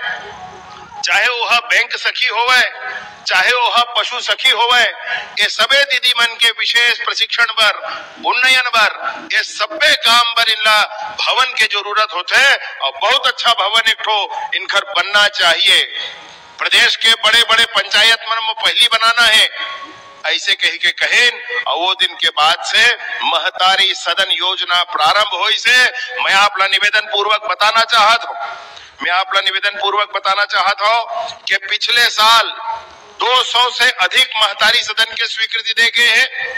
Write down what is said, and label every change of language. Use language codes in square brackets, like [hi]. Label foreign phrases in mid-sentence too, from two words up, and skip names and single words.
[hne] चाहे वह बैंक सखी होवे, चाहे वह पशु सखी होवे, ये सबे दीदी मन के विशेष प्रशिक्षण बर, उन्नयन बर, ये सबे काम बर इनला भवन के जरूरत होते है और बहुत अच्छा भवन एक ठो इनकर बनना चाहिए। प्रदेश के बड़े बड़े पंचायत मन में पहली बनाना है ऐसे कही के कहेन और वो दिन के बाद से महतारी सदन योजना प्रारंभ हुई से मैं आपला निवेदन पूर्वक बताना चाहता हूँ कि पिछले साल 200 से अधिक महतारी सदन के स्वीकृति दे गए हैं।